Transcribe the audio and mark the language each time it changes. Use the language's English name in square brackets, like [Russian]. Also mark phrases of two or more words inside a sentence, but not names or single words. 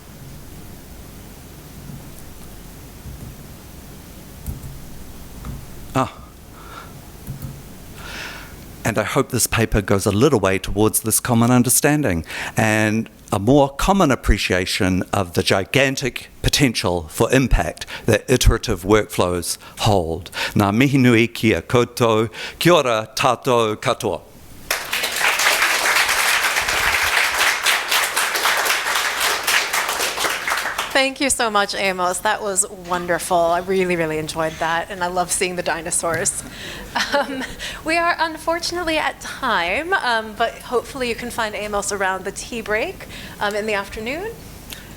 [English] And I hope this paper goes a little way towards this common understanding and a more common appreciation of the gigantic potential for impact that iterative workflows hold. [Māori] Ngā mihi nui ki a koutou, kia ora tātou katoa. [English] Thank you so much, Amos. That was wonderful. I really, really enjoyed that, and I love seeing the dinosaurs. We are unfortunately at time, but hopefully you can find Amos around the tea break in the afternoon.